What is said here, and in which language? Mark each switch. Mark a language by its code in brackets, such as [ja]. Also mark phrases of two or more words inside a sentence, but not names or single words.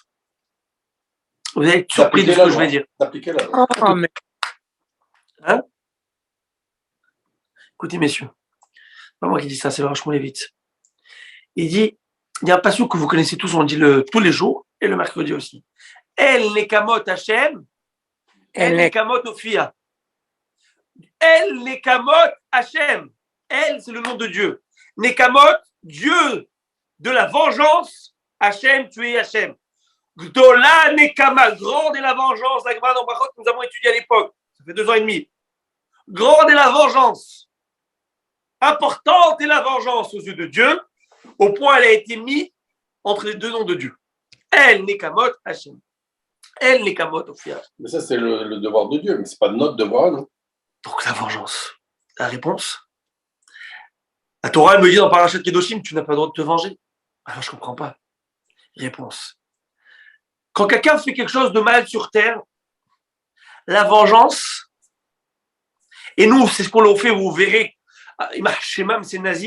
[fr] Vous allez être surpris de ce que je vais dire. D'appliquer la loi. Oh, mais... Hein? Écoutez, messieurs. C'est pas moi qui dis ça, c'est le Rav Shmulevitch. Il dit, il y a un passage que vous connaissez tous, on le dit tous les jours, et le mercredi aussi. [he] El nekamot Hashem, el nekamot Ophia. El nekamot Hashem. El, [fr] c'est le nom de Dieu. Nekamot, Dieu de la vengeance. Hashem, tu es Hashem. [he] Gdola nekama, [fr] grande est la vengeance. La Gemara dans Brachot que nous avons étudié à l'époque. Ça fait 2 ans et demi. Grande est la vengeance. Importante est la vengeance aux yeux de Dieu, au point elle a été mise entre les 2 noms de Dieu. [he] El nekamot Hashem. El nekamot Ophia. [fr] Mais ça, c'est le devoir de Dieu, mais ce n'est pas notre devoir, non? Donc la vengeance. La réponse. La Torah elle me dit dans Parashat Kedoshim, tu n'as pas le droit de te venger. Alors je ne comprends pas. Réponse. Quand quelqu'un fait quelque chose de mal sur terre, la vengeance, et nous, c'est ce qu'on fait, vous verrez, chez Mam, c'est nazi.